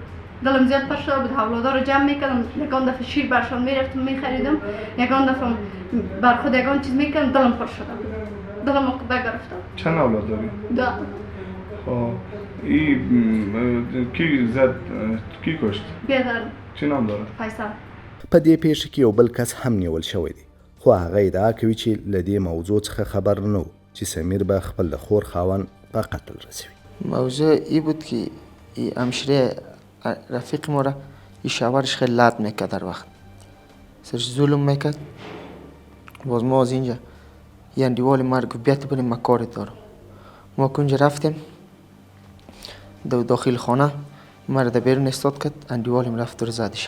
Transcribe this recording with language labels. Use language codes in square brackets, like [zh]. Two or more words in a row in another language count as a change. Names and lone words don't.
[fa] اولادا رو جمع میکردم یکان دفعه شیر برشان میرفتم میخریدم یکان دفعه بر خود یکان چیز میکردم دلم پر شده بود. دلم عقده گرفتم. چند اولاد داری؟ 2. خب کی زد کی کشت؟ بیادر. چی نام داره؟ فیصل. [ps] په دې پیښه کې یو بل کس هم نیول شوی دی خو هغه ادعا کوي چې له دې موضوع څخه خبر نه و چې سمیر به خپل د خور خاوند په قتل رسوي. [fa] موضوع ای بود که همشیره رفیق ما را این شوهرش خیلی لط میکرد در وقت سرش ظلم میکرد. باز ما از اینجا یه اندیوال مرگ بیت بریم ما کار دارم. ما کنجا رفتیم داخل خانه مرا در بیرون استاد کرد اندیوالیم رفت رو زدشه.